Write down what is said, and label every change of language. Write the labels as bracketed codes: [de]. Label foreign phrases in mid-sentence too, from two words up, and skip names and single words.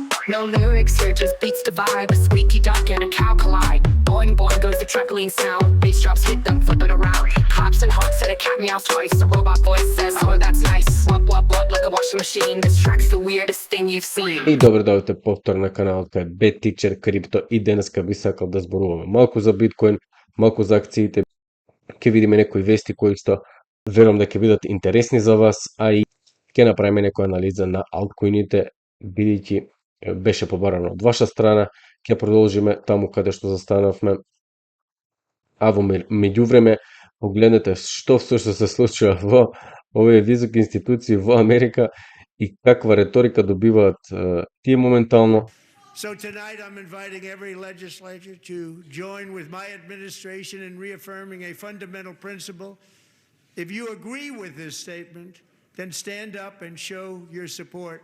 [en] No lyrics here, just beats the vibe. A squeaky duck and a cow collide. Boing boing goes the truckling sound. Bass drops hit them, flip it around. Hops and honks and a cat meows twice. A robot voice says, oh that's nice. Wop wop wop like a washing machine. This track's the weirdest thing you've seen. [mk] И добро дојдовте повтор на каналот кај Bad Teacher Crypto и денеска би сакал да зборуваме малку за биткоин, малку за акциите. Ќе видиме некои вести кои што верувам да ќе бидат интересни за вас, а и ќе направиме некоја анализа на алткоините, бидејќи беше побарано од ваша страна. Ќе продолжиме таму каде што застанавме. А во меѓувреме погледнете што всушност се случува во овие високи институции во Америка и каква реторика добиваат тие моментално. [en] So tonight I'm inviting every legislator to join with my administration in reaffirming a fundamental principle. If you agree with this statement, then stand up and show your support.